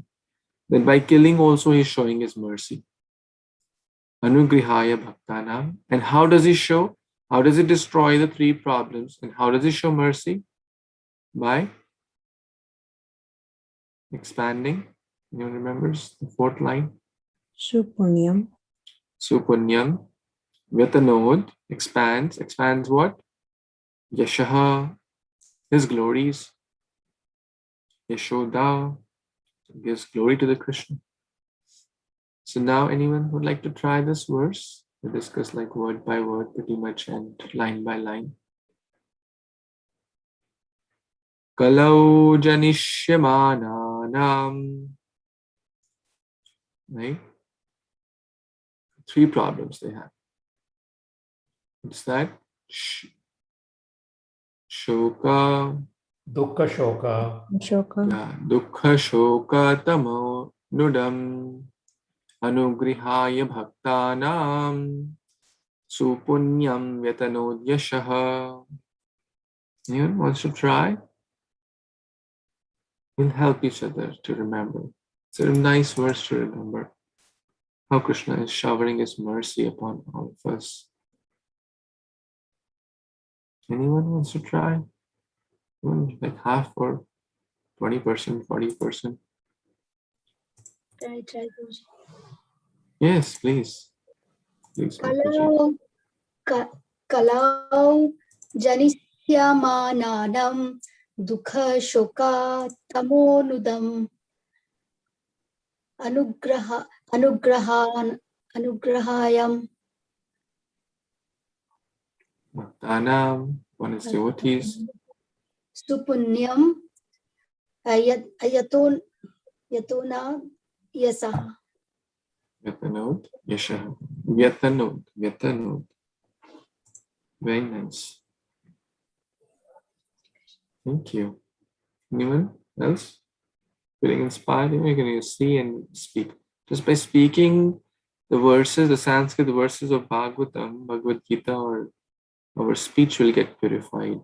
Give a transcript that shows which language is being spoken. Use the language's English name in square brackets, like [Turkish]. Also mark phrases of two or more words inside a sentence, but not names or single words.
[English] Then by killing also he is showing his mercy. [Sanskrit] Anugrihaya bhaktanam. [English] And how does he show? How does he destroy the three problems? And how does he show mercy? By expanding. Anyone remembers the fourth line? Supunyam. [Sanskrit] Supunyam. Vyatanod. [English] Expands. Expands what? Yashaha. His glories. Yashoda. Gives glory to the Krishna. So now anyone would like to try this verse? We discuss like word by word pretty much and line by line. [Sanskrit] Kalau janishyamananam. [English] Right? Three problems they have. What's that? Shoka. [Sanskrit] Dukkha shoka. [English] Ashoka. Yeah. [Sanskrit] Dukkha shoka tamo nudam anugrihaya bhaktanam supunyam yatanodyashaha. [English] Anyone wants to try? We'll help each other to remember. It's a nice verse to remember. How Krishna is showering his mercy upon all of us. Anyone wants to try? Like half or 20%, 40%? Try, Guruji. Yes, please. Please, Mataji. [Sanskrit] Kalau janisyamananam dukha shoka tamonudam anugrahayam Bhaktanam, [English] one is devotees. [Sanskrit] supunyam yatona yasaha. Vyatanod, Yashaha. Vyatanod. [English] Very nice. Thank you. Anyone else? Feeling inspired? You can see and speak. Just by speaking the verses, the Sanskrit verses of Bhagavatam, Bhagavad Gita, or our speech will get purified.